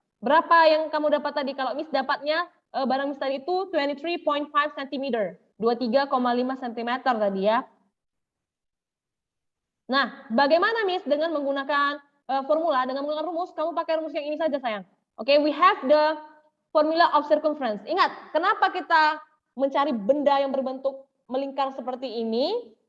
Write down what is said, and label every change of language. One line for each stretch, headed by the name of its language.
Indonesian: Berapa yang kamu dapat tadi? Kalau Miss dapatnya barang Miss tadi itu 23.5 cm. 23,5 cm tadi ya. Nah, bagaimana Miss dengan menggunakan formula, dengan menggunakan rumus, kamu pakai rumus yang ini saja sayang.
English: Oke, we have the formula of circumference.
Indonesian: Ingat, kenapa kita mencari benda yang berbentuk melingkar seperti ini?